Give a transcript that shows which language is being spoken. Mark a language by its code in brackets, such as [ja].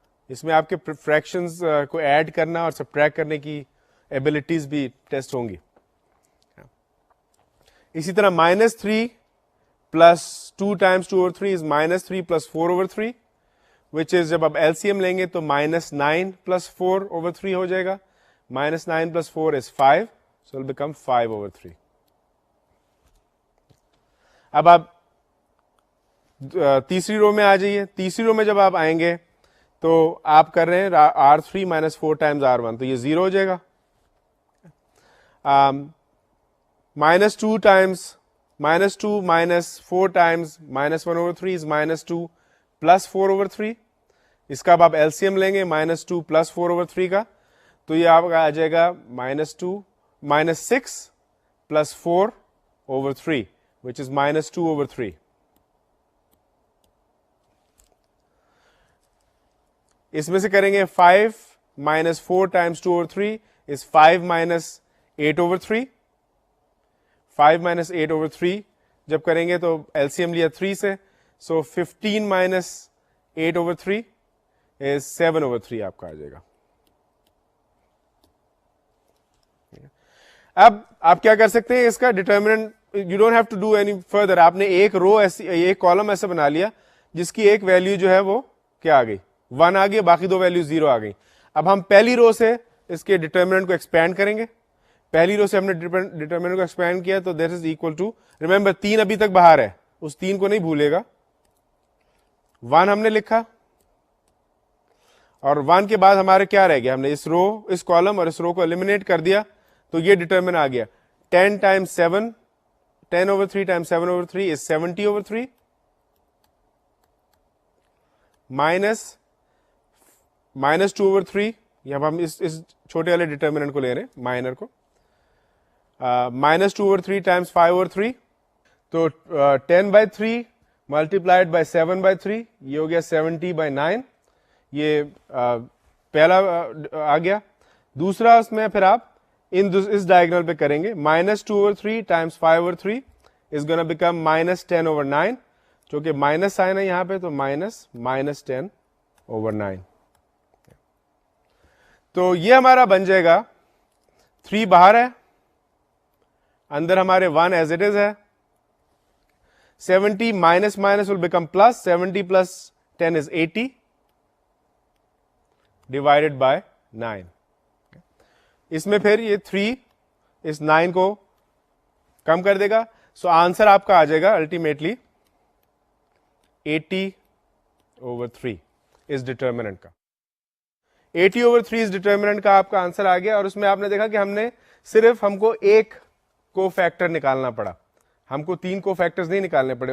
[ur] اس میں آپ کے فریکشنز کو ایڈ کرنا اور سبٹریکٹ کرنے کی ایبلٹیز بھی ٹیسٹ ہوں گی. اسی طرح -3 پلس 2 ٹائمس 2 [en] over 3 is [ur] -3 پلس 4 over 3 وچ از, جب آپ LCM لیں گے تو -9 پلس 4 over 3 ہو جائے گا. [en] -9 plus 4 is 5, so it will become 5 over 3. [ur] اب آپ تیسری رو میں آ جائیے. تیسری رو میں جب آپ آئیں گے تو آپ کر رہے ہیں [en] R3 minus 4 times R1, [ur] تو یہ 0 ہو جائے گا. [en] -2 times -2 minus 4 times -1 over 3 is -2 plus 4 over 3. [ur] اس کا اب آپ LCM لیں گے -2 plus 4 over 3 کا, تو یہ آپ کا آ جائے گا -6 plus 4 over 3 [en] which is -2 over 3. [ur] اس میں سے کریں گے [en] 5 minus 4 times 2 over 3 is 5 minus 8 over 3. 5 minus 8 over 3 [ur] جب کریں گے تو [en] LCM لیا 3 سے, so 15 minus 8 over 3 is 7 over 3 آپ کا آ جائے گا. [ur] اب آپ کیا کر سکتے ہیں اس کا determinant, [en] You don't have to do any further. [ur] آپ نے ایک رو ایسی, ایک کالم ایسا بنا لیا جس کی ایک ویلیو جو ہے وہ کیا آ گئی, 1 آ گئی, باقی 2 ویلیو 0 آ گئی. اب ہم پہلی رو سے اس کے ڈیٹرمنٹ کو ایکسپینڈ کریں گے. پہلی رو سے ہم نے ڈیٹرمنٹ کو ایکسپینڈ کیا تو [en] that is equal to, remember [ur] 3 ابھی تک باہر ہے, اس 3 کو نہیں بھولے گا. 1 ہم نے لکھا اور 1 کے بعد ہمارے کیا رہ گیا, ہم نے اس رو, اس کالم اور اس رو کو ایلیمینیٹ کر دیا تو یہ ڈیٹرمن آ گیا [en] 10 times 7, 10 over 3 times 7 over 3 is 70 over 3 minus 2 over 3. [ur] اب ہم اس چھوٹے والے ڈیٹرمنٹ کو لے رہے ہیں, مائنر کو. [en] -2 over 3 times 5 over 3, تو 10/3 multiplied by 7/3 [ur] یہ ہو گیا [en] 70/9. [ur] یہ پہلا آ گیا. دوسرا اس میں پھر آپ اس ڈائگنل پہ کریں گے [en] -2 over 3 times 5 over 3 is gonna become -10 over 9, [ur] چونکہ مائنس سائن ہے یہاں پہ تو -10 over 9. تو یہ ہمارا بن جائے گا 3 باہر ہے, اندر ہمارے 1 [en] as it is [ur] ہے. [en] 70 minus will become plus, 70 plus 10 is 80 divided by 9. [ur] اس میں پھر یہ 3 اس 9 کو کم کر دے گا, [en] so answer [ur] آپ کا آ جائے گا الٹیمیٹلی 80 over 3 اس ڈیٹرمنٹ کا. 80 over 3 اس ڈیٹرمنٹ کا آپ کا آنسر آ گیا. اور اس میں آپ نے دیکھا کہ ہم کو ایک کو فیکٹر نکالنا پڑا, ہم کو 3 کو فیکٹرز نہیں نکالنے پڑے.